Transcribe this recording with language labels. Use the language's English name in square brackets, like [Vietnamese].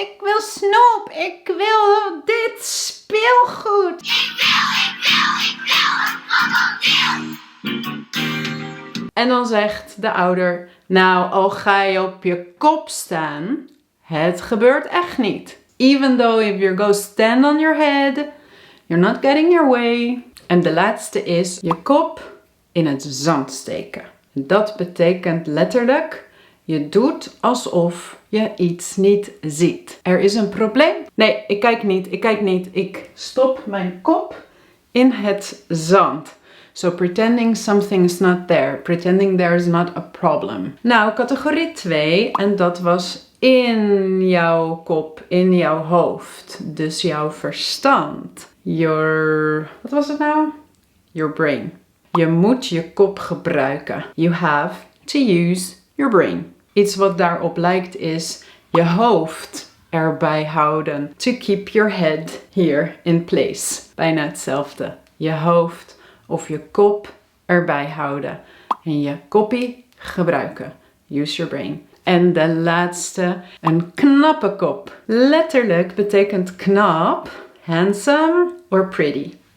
[Dutch] Ik wil snoep. Ik wil dit speelgoed. Ik wil En dan zegt de ouder, nou, al ga je op je kop staan, het gebeurt echt niet. [English] Even though if you go stand on your head, you're not getting your way. [Dutch] En de laatste is je kop in het zand steken. Dat betekent letterlijk, je doet alsof je iets niet ziet. Er is een probleem? Nee, ik kijk niet. Ik stop mijn kop in het zand. [English] So pretending something is not there. Pretending there is not a problem. [Dutch] Nou, categorie 2. En dat was in jouw kop, in jouw hoofd. Dus jouw verstand. Wat was het nou? [English] Your brain. [Dutch] Je moet je kop gebruiken. [English] You have to use your brain. [Dutch] Iets wat daarop lijkt is je hoofd erbij houden. [English] To keep your head here in place. [Dutch] Bijna hetzelfde. Je hoofd of je kop erbij houden. En je koppie gebruiken. [English] Use your brain. [Dutch] En de laatste, een knappe kop. Letterlijk betekent knap, [English] handsome or pretty.